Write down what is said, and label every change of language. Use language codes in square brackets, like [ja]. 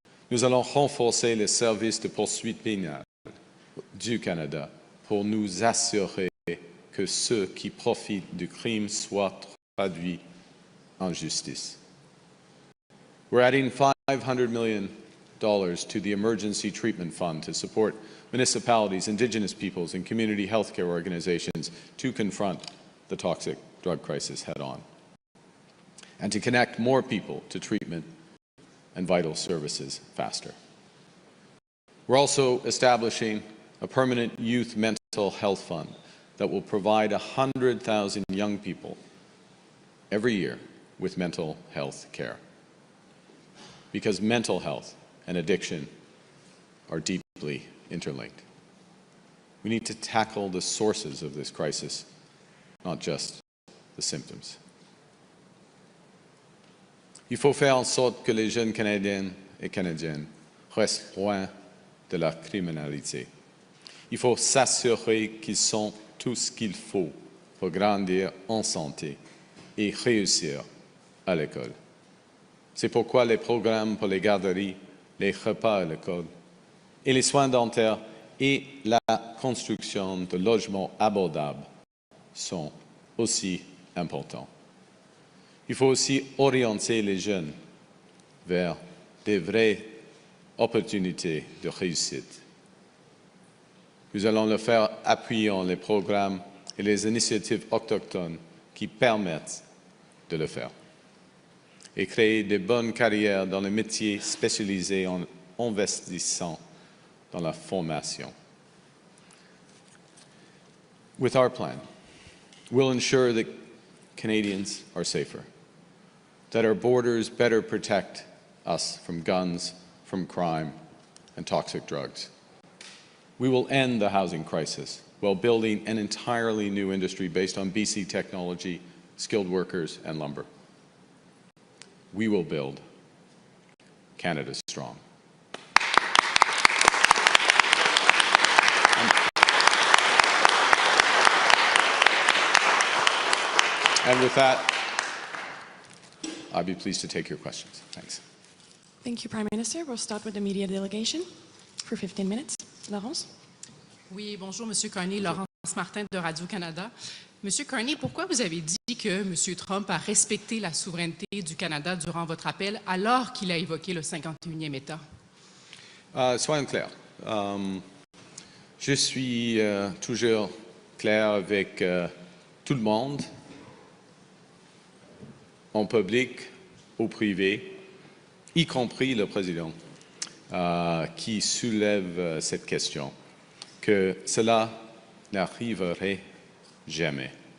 [fr] Nous allons renforcer les services de poursuite pénale du Canada pour nous assurer que ceux qui profitent du crime soient traduits en justice. [en] We're adding $500 million to the Emergency Treatment Fund to support municipalities, Indigenous peoples, and community healthcare organizations to confront the toxic drug crisis head-on, and to connect more people to treatment and vital services faster. We're also establishing a permanent youth mental health fund that will provide 100,000 young people every year with mental health care. Because mental health and addiction are deeply interlinked. We need to tackle the sources of this crisis, not just the symptoms. [fr] Il faut faire en sorte que les jeunes Canadiennes et Canadiennes restent loin de la criminalité. Il faut s'assurer qu'ils ont tout ce qu'il faut pour grandir en santé et réussir à l'école. C'est pourquoi les programmes pour les garderies, les repas à l'école et les soins dentaires et la construction de logements abordables sont aussi importants. Il faut aussi orienter les jeunes vers de vraies opportunités de réussite. Nous allons le faire appuyant les programmes et les initiatives autochtones qui permettent de le faire, et créer de bonnes carrières dans les métiers spécialisés en investissant dans la formation. [en] With our plan, we'll ensure that Canadians are safer, that our borders better protect us from guns, from crime, and toxic drugs. We will end the housing crisis while building an entirely new industry based on BC technology, skilled workers, and lumber. We will build Canada strong. And with that, I'd be pleased to take your questions. Thanks. Thank you, Prime Minister. We'll start with the media delegation for 15 minutes. Laurence? [fr] Oui, bonjour, Monsieur Carney. Laurence Martin de Radio-Canada. Monsieur Carney, pourquoi vous avez dit que Monsieur Trump a respecté la souveraineté du Canada durant votre appel alors qu'il a évoqué le 51e État? Soyons clairs. Je suis toujours clair avec tout le monde, en public, au privé, y compris le président, qui soulève cette question, que cela n'arriverait jamais.